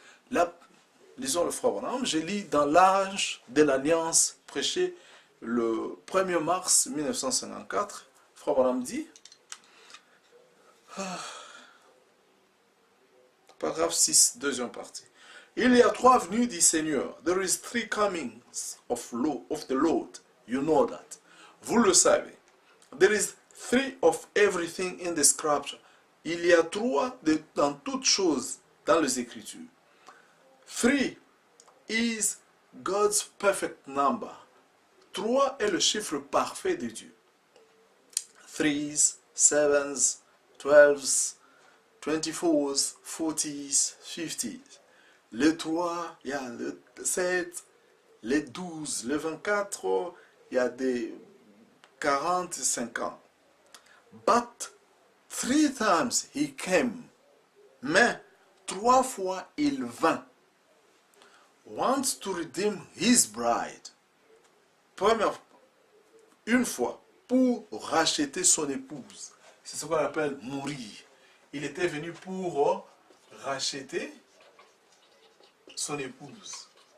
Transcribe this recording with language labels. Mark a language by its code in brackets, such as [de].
[fr] Là, lisons le frère Branham, je lis dans l'âge de l'Alliance prêché le 1er mars 1954. Frère Branham dit, paragraphe 6, deuxième partie. Il y a trois venues du Seigneur. [en] There is three comings of the Lord. You know that. [fr] Vous le savez. [en] There is three of everything in the scripture. [fr] Il y a trois dans toutes choses dans les Écritures. [en] Three is God's perfect number. [fr] Trois est le chiffre parfait de Dieu. [en] Threes, sevens, 12s, 24s, 40s, 50s. [fr] Le 3, il y a le 7, les 12, le 24, il y a des 40, 50. [en] But 3 times he came. [fr] Mais 3 fois il vint. [en] Once to redeem his bride. [fr] Une fois pour racheter son épouse. C'est ce qu'on appelle mourir. Il était venu pour racheter son épouse.